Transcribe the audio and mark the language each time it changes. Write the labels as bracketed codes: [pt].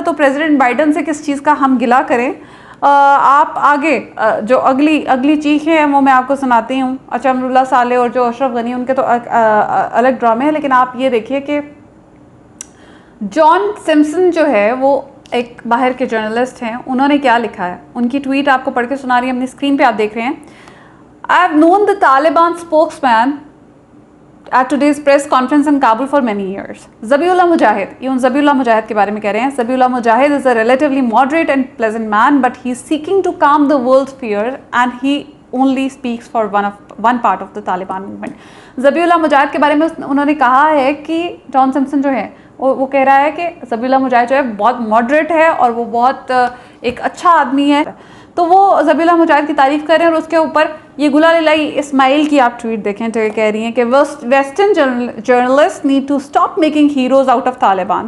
[hi] तो president Biden से किस चीज़ का हम गिला करें। आप आगे जो अगली चीखें हैं वो मैं आपको सुनाती हूँ। अच्छा, अमरुल्लाह साले और जो अशरफ गनी, उनके तो अलग ड्रामे हैं, लेकिन आप ये देखिए कि जॉन सिम्पसन जो है वो एक बाहर के जर्नलिस्ट हैं। उन्होंने क्या लिखा है, उनकी ट्वीट आपको पढ़ के सुना रही है, अपनी स्क्रीन पे आप देख रहे हैं। [en] I have known the Taliban spokesman at today's press conference in Kabul for many years. [hi] Zabiullah Mujahid, ये उन ज़बीउल्लाह मुजाहिद के बारे में कह रहे हैं। [en] Zabiullah Mujahid is a relatively moderate and pleasant man, but he is seeking to calm the world's fear and he only speaks for one part of the Taliban movement. [hi] ज़बीउल्लाह मुजाहिद के बारे में उन्होंने कहा है कि जॉन सिम्पसन जो है वो कह रहा है कि ज़बीउल्लाह मुजाहिद जो है बहुत मॉडरेट है और वो बहुत एक अच्छा आदमी है। तो वो ज़बीउल्लाह मुजाहिद की तारीफ़ कर रहे हैं और उसके ऊपर ये गुलाल इस्माइल की आप ट्वीट देखें तो ये कह रही हैं कि [en] Western journalist need to stop making heroes out of Taliban.